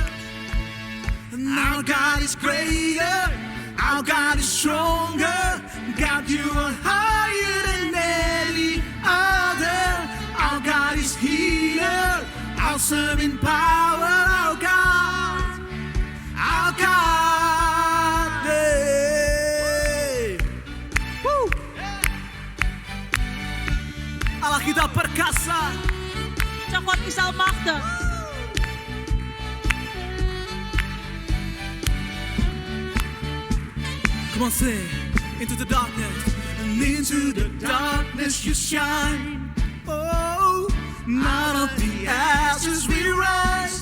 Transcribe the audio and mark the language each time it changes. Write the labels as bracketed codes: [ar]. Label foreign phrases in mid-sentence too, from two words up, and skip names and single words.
[en] And our God is greater. Our God is stronger. God, you are higher than any other. Our God is healer. Awesome in power. Our God. Our God. Hey. Woo. [id] Allah kita perkasa. [nl] Onze God is almachtig. [en] Come on, sing. Into the darkness. And into the darkness you shine. Oh, out of the ashes we rise.